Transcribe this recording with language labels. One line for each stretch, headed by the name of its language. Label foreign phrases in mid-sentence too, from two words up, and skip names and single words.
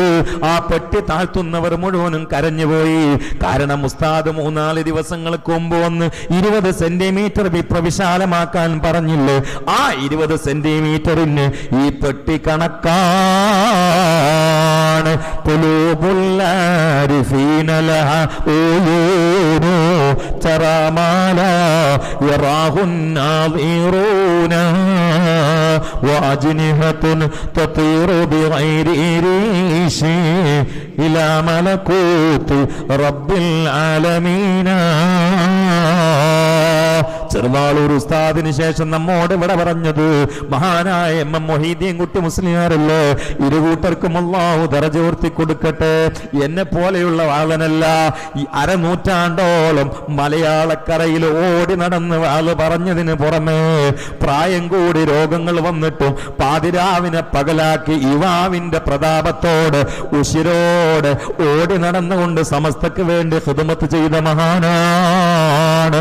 Malayalam: ആ പെട്ടി താഴ്ത്തുന്നവർ മുഴുവനും കരഞ്ഞുപോയി. കാരണം ഉസ്താദ് 3-4 ദിവസങ്ങൾക്ക് മുമ്പ് വന്ന് 20 സെന്റിമീറ്റർ വിശാലമാക്കാൻ പറഞ്ഞില്ലേ, ആ 20 സെന്റിമീറ്ററിന് ഈ പെട്ടി കണക്കാണ്.
Arabic: وأجنحة تطير بغير ريش إلى ملكوت رب العالمين.
Malayalam: ചെറുവാളൂർ ഉസ്താദിന് ശേഷം നമ്മോട് ഇവിടെ പറഞ്ഞത് മഹാനായ MM മൊഹീദ്ദീൻ കുട്ടി മുസ്ലിയാരല്ലേ. ഇരുകൂട്ടർക്കും അല്ലാഹു ദറജ ഉയർത്തി കൊടുക്കട്ടെ. എന്നെ പോലെയുള്ള വാളനല്ല, ഈ 1/2 നൂറ്റാണ്ടോളം മലയാളക്കരയിൽ ഓടി നടന്ന് വാള് പറഞ്ഞതിന് പുറമെ പ്രായം കൂടി രോഗങ്ങൾ വന്നിട്ടും പാതിരാവിനെ പകലാക്കി യുവാവിന്റെ പ്രതാപത്തോട് ഉശിരോട് ഓടി നടന്നുകൊണ്ട് സമസ്തക്ക് വേണ്ടി ഖിദ്മത്ത് ചെയ്ത മഹാനാണ്.